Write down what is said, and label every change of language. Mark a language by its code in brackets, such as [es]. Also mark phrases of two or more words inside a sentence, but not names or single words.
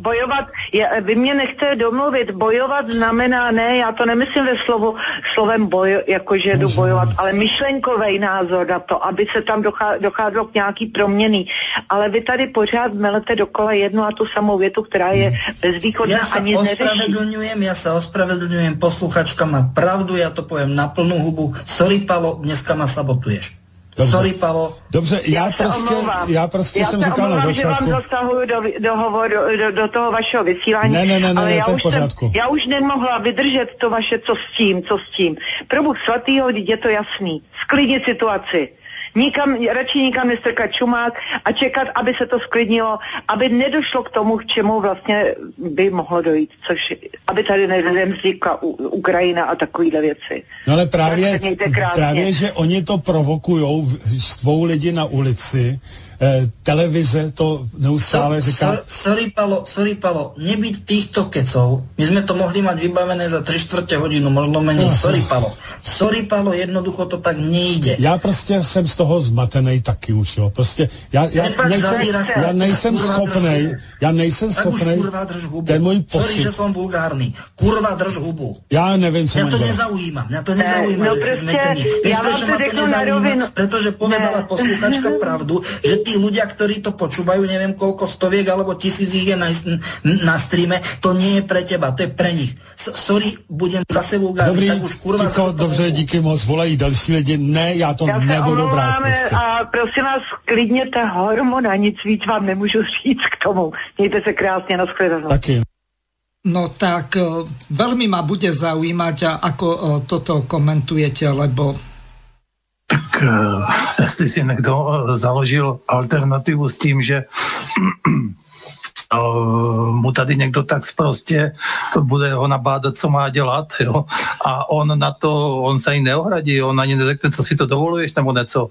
[cs] Bojovat, vy mě nechte domluvit, bojovat znamená, ne, já to nemyslím ve slovem boj, jakože jdu bojovat, ale myšlenkový názor na to, aby se tam docházelo k nějaký proměny. Ale vy tady pořád melete dokola jednu a tu samou větu, která je bezvýchodná a nic neřeší. [sk] Ja sa ospravedlňujem, posluchačka má pravdu, ja to poviem na plnú hubu. Sorry, Palo, dneska ma sabotuješ. Dobře. Sorry, Palo. [cs] Dobře, já prostě jsem říkal na začátku. Já se omlouvám, že vám zasahuju do toho vašeho vysílání, ne, ale já už nemohla vydržet to vaše co s tím. Pro Bůh svatýho, je to jasný. Sklidnit situaci. Radši nikam nestrkat čumák a čekat, aby se to sklidnilo, aby nedošlo k tomu, k čemu vlastně by mohlo dojít, což aby tady nevznikla Ukrajina a takovýhle věci. No ale právě, že oni to provokujou, štvou lidi na ulici, televize to neustále říká... [sk] Sorry, Palo, nebyť týchto kecov, my sme to mohli mať vybavené za 3/4 hodinu, možno menej. Sorry, Palo, jednoducho to tak nejde. [cs] Já prostě jsem z toho zmatenej taky už, jo. Prostě já nejsem schopnej, ten můj pocit. [sk] Sorry, že som vulgárny. Kurva, drž hubu. [cs] Já nevím, co [sk] mňa to nezaujíma, no že si zmetený. Vieš, prečo ma to nezaujíma? Pretože povedala posluchačka pravdu, že tí ľudia, ktorí to počúvajú, neviem koľko stoviek alebo 1000 ich je na streame, to nie je pre teba, to je pre nich. Sorry, budem zase vulgárny, tak už kurva... [cs] Ticho, dobře, díky moc, volají další lidi. Ne, já to nebudu brát prostě. A prosím vás, klidněte hormona, nic víc vám nemůžu říct k tomu. Mějte se krásně, nashledanou. Taky. [sk] No tak veľmi ma bude zaujímať, ako toto komentujete, lebo... [cs] Tak jestli si někdo založil alternativu s tím, že mu tady někdo tak prostě bude ho nabádat, co má dělat, jo? A on se ani neohradí, on ani neřekne, co si to dovoluješ nebo něco.